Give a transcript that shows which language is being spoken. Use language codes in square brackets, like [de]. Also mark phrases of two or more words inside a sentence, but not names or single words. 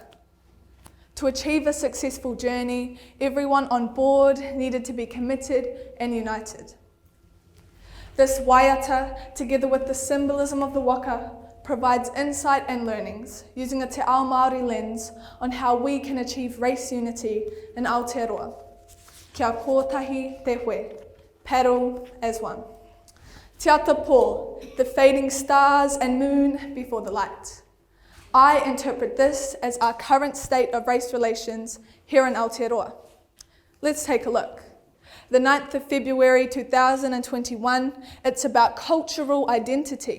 [en] To achieve a successful journey, everyone on board needed to be committed and united. This waiata, together with the symbolism of the waka, provides insight and learnings using a [mi] Te Ao Māori [en] lens on how we can achieve race unity in Aotearoa. [mi] Kia kōtahi te hoi, [en] paddle as one. [mi] Te ata pō, [en] the fading stars and moon before the light. I interpret this as our current state of race relations here in Aotearoa. Let's take a look. The 9th of February 2021, it's about cultural identity.